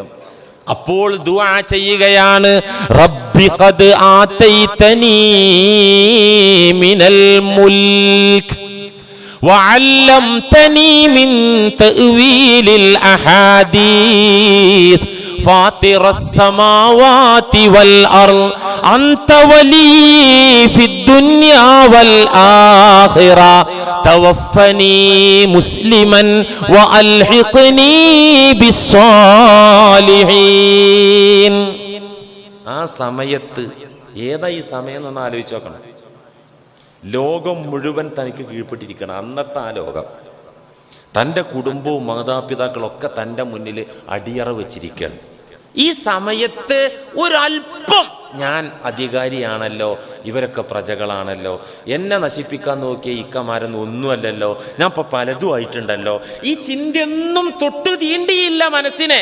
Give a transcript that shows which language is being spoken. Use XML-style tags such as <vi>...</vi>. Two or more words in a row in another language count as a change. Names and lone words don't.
<ml>അപ്പോൾ ദുആ ചെയ്യുകയാണ്,</ml> <ar>رب قد آتيتني من الملك وعلمتني من تأويل الأحاديث فاطر السماوات والأرض أنت ولي في الدنيا والآخرة توفني مسلما وألحقني بالصالحين.</ar> <ml>ആ സമയത്ത് ഏതാ ഈ സമയം എന്നൊന്ന് ആലോചിച്ച് നോക്കണം. ലോകം മുഴുവൻ തനിക്ക് കീഴ്പ്പെട്ടിരിക്കണം. അന്നത്തെ ആ ലോകം, തൻ്റെ കുടുംബവും മാതാപിതാക്കളൊക്കെ തൻ്റെ മുന്നിൽ അടിയറ വെച്ചിരിക്കുകയാണ്. ഈ സമയത്ത് ഒരല്പം ഞാൻ അധികാരിയാണല്ലോ, ഇവരൊക്കെ പ്രജകളാണല്ലോ, എന്നെ നശിപ്പിക്കാൻ നോക്കിയ ഇക്കമാരൊന്നും ഒന്നുമല്ലല്ലോ, ഞാൻ ഇപ്പൊ പലതും ആയിട്ടുണ്ടല്ലോ, ഈ ചിന്തയൊന്നും തൊട്ടു തീണ്ടിയില്ല മനസ്സിനെ.</ml>